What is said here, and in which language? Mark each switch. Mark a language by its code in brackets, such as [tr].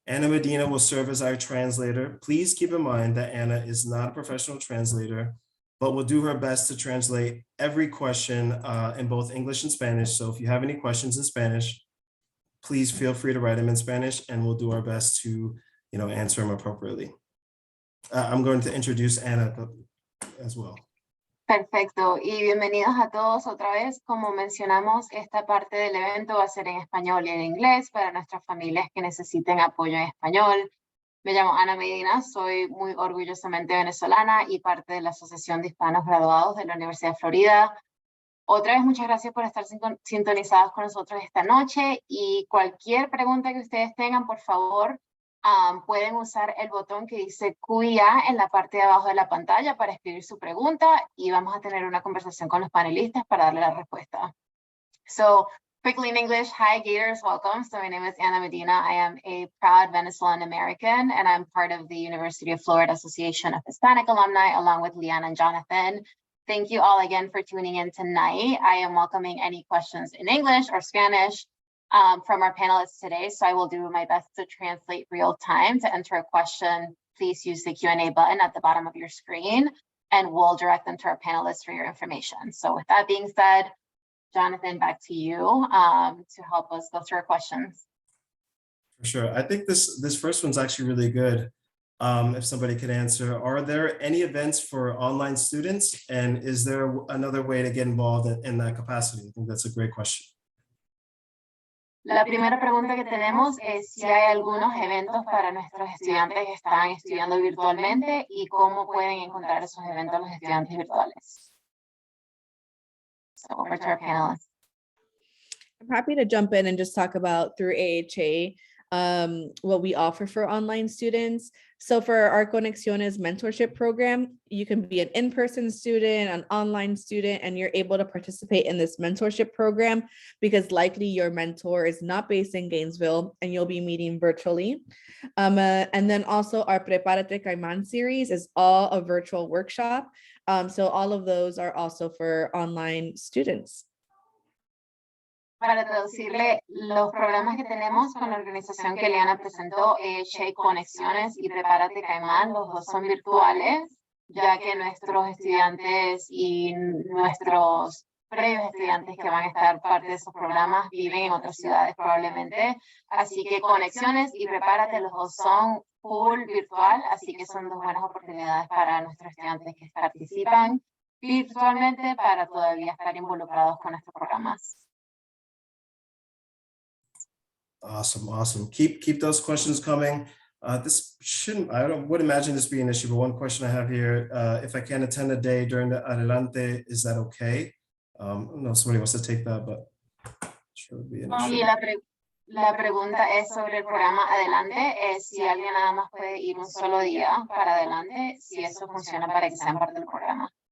[en] Anna Medina will serve as our translator. Please keep in mind that Anna is not a professional translator, but will do her best to translate every question in both English and Spanish. So if you have any questions in Spanish, please feel free to write them in Spanish and we'll do our best to answer them appropriately. I'm going to introduce Anna as well. [es] Perfecto, y bienvenidos a todos otra vez. Como mencionamos, esta parte del evento va a ser en español y en inglés para nuestras familias que necesiten apoyo en español. Me llamo Ana Medina, soy muy orgullosamente venezolana y parte de la Asociación de Hispanos Graduados de la Universidad de Florida. Otra vez, muchas gracias por estar sintonizados con nosotros esta noche, y cualquier pregunta que ustedes tengan, por favor, pueden usar el botón que dice Q&A en la parte de abajo de la pantalla para escribir su pregunta, y vamos a tener una conversación con los panelistas para darle la respuesta. [en] So, quickly in English, hi Gators, welcome. So my name is Anna Medina. I am a proud Venezuelan American, and I'm part of the University of Florida Association of Hispanic Alumni, along with Leanna and Jonathan. Thank you all again for tuning in tonight. I am welcoming any questions in English or Spanish from our panelists today, so I will do my best to translate real time. To enter a question, please use the Q&A button at the bottom of your screen, and we'll direct them to our panelists for your information. So with that being said, Jonathan, back to you to help us go through our questions. For sure. I think this first one's actually really good. If somebody could answer, are there any events for online students? And is there another way to get involved in that capacity? I think that's a great question. [es] La primera pregunta que tenemos es si hay algunos eventos para nuestros estudiantes que están estudiando virtualmente y cómo pueden encontrar esos eventos los estudiantes virtuales. [en] So over to our panelists. I'm happy to jump in and just talk about through AHA what we offer for online students. So for our Conexiones mentorship program, you can be an in-person student, an online student, and you're able to participate in this mentorship program because likely your mentor is not based in Gainesville and you'll be meeting virtually. And then also our Prepárate Caimán series is all a virtual workshop. So all of those are also for online students. [es] Para traducirle, los programas que tenemos con la organización que Leanna presentó, EHA Conexiones y Prepárate Caimán, los dos son virtuales, ya que nuestros estudiantes y nuestros previos estudiantes que van a estar parte de esos programas viven en otras ciudades probablemente. Así que conexiones y prepárate, los dos son [en] full virtual, [es] así que son dos buenas oportunidades para nuestros estudiantes que participan virtualmente para todavía estar involucrados con estos programas. [en] Awesome, awesome. Keep those questions coming. This shouldn't, would imagine this being an issue, but one question I have here, if I can attend a day during the Adelante, is that okay? I don't know if somebody wants to take that, but sure would be an issue. [es] Y la pregunta es sobre el programa Adelante, es si alguien nada más puede ir un solo día para Adelante, si eso funciona para que sean parte del programa.